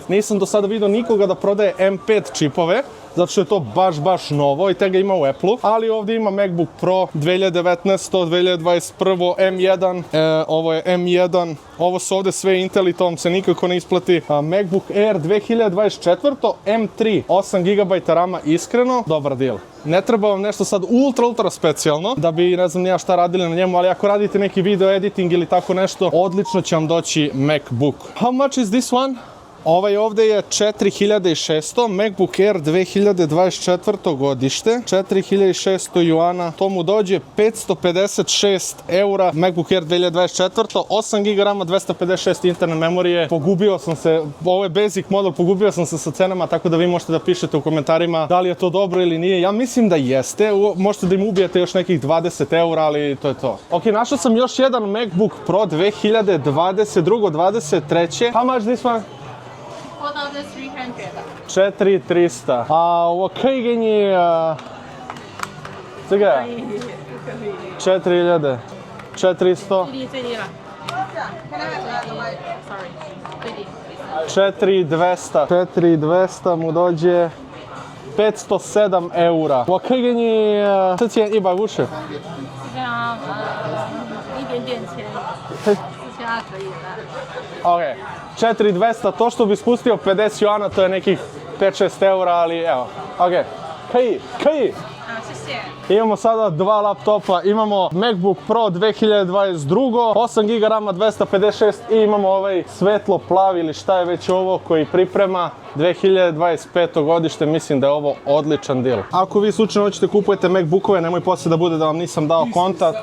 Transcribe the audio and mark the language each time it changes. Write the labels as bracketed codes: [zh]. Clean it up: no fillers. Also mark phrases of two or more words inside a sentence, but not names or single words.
[sr] Nisam do sada vidio nikoga da prodaje M5 čipove, zato što je to baš novo i tega ima u Apple-u, ali ovdje ima MacBook Pro 2019, 2021, M1, ovo je M1, ovo su ovdje sve Intel i to vam se nikako ne isplati. MacBook Air 2024, M3, 8 GB rama, iskreno, dobar deal. Ne treba vam nešto sad ultra specijalno, da bi ne znam ja šta radili na njemu, ali ako radite neki [en] video editing [sr] ili tako nešto, odlično će vam doći MacBook. [en] How much is this one? [sr] Ovaj ovdje je 4600, MacBook Air 2024. godište, 4600 juana, to mu dođe 556 eura, MacBook Air 2024. 8 GB rama, 256 interne memorije, pogubio sam se, ovo je [en] basic model, [sr] pogubio sam se sa cenama, tako da vi možete da pišete u komentarima da li je to dobro ili nije. Ja mislim da jeste, možete da im ubijete još nekih 20 eura, ali to je to. Ok, našao sam još jedan MacBook Pro 2022. 23. [en] How much this one? [sr] 4300. 4300. [zh] 我可以给你这个4000 400. 最低了。Sorry，最低。 [sr] 4200mu dođe 507 eura。 [zh] 我可以给你4150。这样一点点钱，4200可以了。 [sr] Ok, 4200, to što bi spustio 50 juana, to je nekih 5-6 eura, ali evo. Ok, kaj? [zh] 啊，谢谢。 [sr] Imamo sada dva laptopa, imamo MacBook Pro 2022, 8 GB RAM 256 i imamo ovaj svetlo plavi ili šta je već ovo koji priprema 2025. godište, mislim da je ovo odličan deal. Ako vi slučajno hoćete kupujete MacBookove, nemoj poslije da bude da vam nisam dao kontakt.